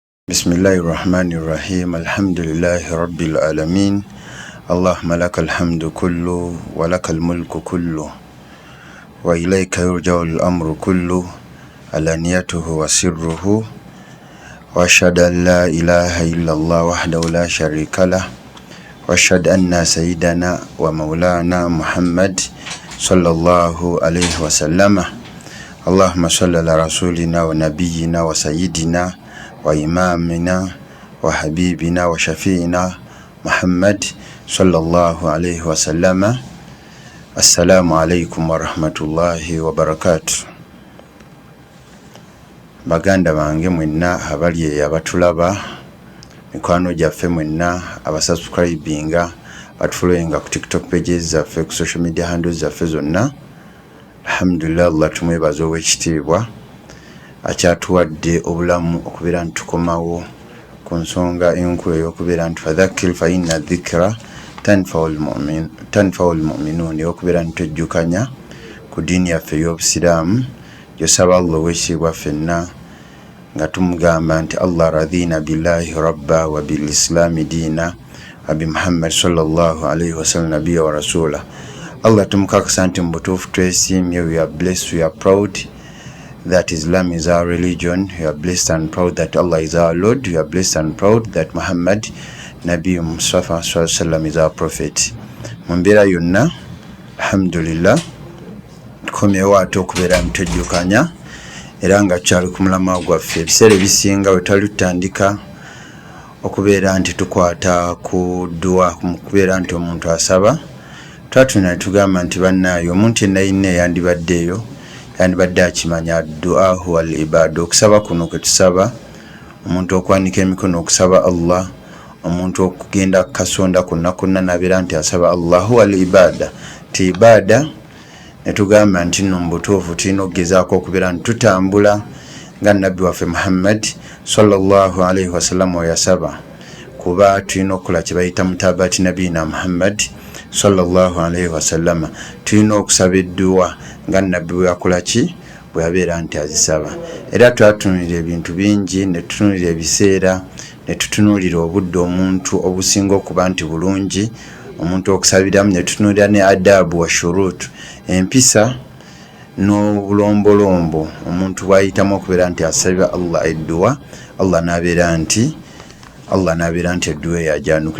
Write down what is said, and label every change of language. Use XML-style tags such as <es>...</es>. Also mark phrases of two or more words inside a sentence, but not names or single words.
<ar>بسم الله الرحمن الرحيم. الحمد لله رب العالمين. اللهم لك الحمد كله ولك الملك كله وإليك يرجع الأمر كله علانيته وسره وأشهد أن لا إله إلا الله وحده لا شريك له وأشهد أن سيدنا ومولانا محمد صلى الله عليه وسلم. اللهم صل على رسولنا ونبينا وسيدنا وإمامنا وحبيبنا وشفيعنا محمد صلى الله عليه وسلم. السلام عليكم ورحمة الله وبركاته.</ar> <lg>Baganda bange mwenna abali abatulaba, mikwano gyaffe mwenna abasubscribinga, batufollowinga ku TikTok pages zaffe, ku</lg> <en>social media handles</en> <lg>zaffe zonna, alhamdulillah, Allah tumwebaza ow'ekitiibwa akyatuwadde obulamu okubeera ntukomawo ku nsonga enkulu ey'okubeera nti</lg> <ar>فذكر فإن الذكرى تنفع المؤمنين,</ar> <lg>ey'okubeera ntwejjukanya ku ddiini yaffe ey'obusiraamu. Yosaba Allah ow'ekitiibwa ffenna nga tumugamba nti Allah</lg> <ar>رضينا بالله ربا وبالإسلام دينا وبمحمد صلى الله عليه وسلم نبيا ورسولا.</ar> <lg>Allah tumukakasa nti mu butuufu twesiimye,</lg> <en>we are blessed, we are proud that Islam is our religion. We are blessed and proud that Allah is our Lord. We are blessed and proud that Muhammad Nabi Mustafa</en> <ar>صلى الله عليه وسلم</ar> <en>is our prophet.</en> <lg>Mumbira yonna alhamdulillah tukomyewo ate okubeera ntwejjukanya era nga kyali ku mulama gwaffe. Ebiseera ebisinga we twali tutandika okubeera nti tukwata ku dua, kubeera nti omuntu asaba, twatuna tugamba nti bannaayo omuntu yenna yinna eyandibaddeeyo yandibadde akimanya</lg> <ar>الدعاء هو العبادة.</ar> <lg>Okusaba kuno kwe tusaba, omuntu okwanika emikono okusaba Allah, omuntu okugenda kasonda konna konna nabeera nti asaba Allah</lg> <ar>هو العبادة.</ar> <lg>Ti ibada netugamba nti no mubutuufu tulina okugezaako okubeera nti tutambula nga nabbi waffe Muhammad</lg> <ar>صلى الله عليه وسلم</ar> <lg>yasaba, kuba tulina okukola kye bayita mutabati nabiyina Muhammad</lg> <ar>صلى الله عليه وسلم.</ar> <lg>Tulina okusaba edduwa nga nabbi bwe yakola ki, bwe yabeera nti azisaba. Era twatunuulira ebintu bingi, ne tutunuulira ebiseera, ne tutunuulira obudde omuntu obusinga okuba nti bulungi omuntu okusabiramu, ne tutunuulira ne</lg> <ar>آداب وشروط,</ar> <lg>empisa n'obulombolombo omuntu bwayitamu okubeera nti asabira Allah edduwa, Allah n'abeera nti edduwa yajanukula.</lg>